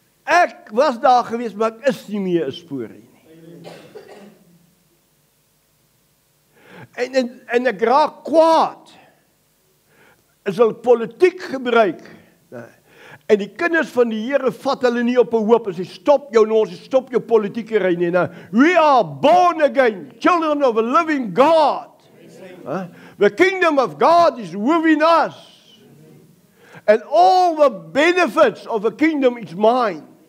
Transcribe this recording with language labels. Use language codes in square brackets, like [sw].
[af] Ek was daar gewees, maar ek is nie meer 'n sporie nie. En ek raak kwaad. Is hulle politiek gebruik. En die kinders van die Here vat hulle nie op 'n hoop en sê stop jou nou, stop jou politieke ry nie. [en] We are born again, children of a living God. The kingdom of God is within us. And all the benefits of the kingdom is mine.